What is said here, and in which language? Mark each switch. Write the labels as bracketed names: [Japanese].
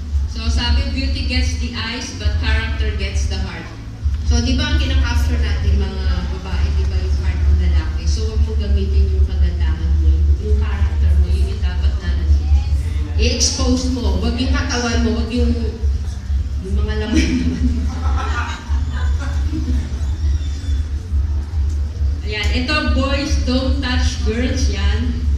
[English] So, sabi, beauty gets the eyes, but character gets the heart. [Filipino] So, di ba ang kinakapture natin mga babae, di ba yung heart ng lalaki? So, huwag mo gamitin yung kagandahan mo, yung character mo, yun yung dapat na i-expose mo. Huwag yung katawan mo, huwag yung mga laman naman. [English] Ito, boys, don't touch girls, yan.